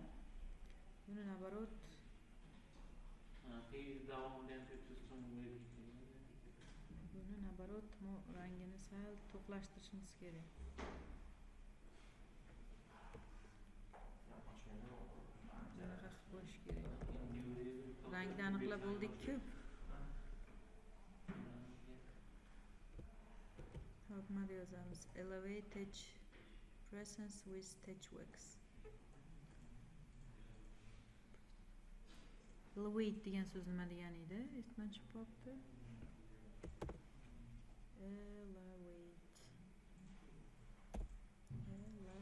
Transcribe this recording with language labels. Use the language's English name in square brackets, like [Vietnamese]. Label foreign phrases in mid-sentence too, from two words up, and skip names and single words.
[Uzbek] Buni nabarot buni nabarot rangini sal to'qlashtirishimiz kerak. Bunaqa qilib qo'yish kerak. Rangni aniqlab bo'ldik-ku. Hop, nima yozamiz? [English] Elevate edge presence with touch wax. [Uzbek] Elevate degan so'z nima degani edi? Esdan chiqib qolibdi. Elevate.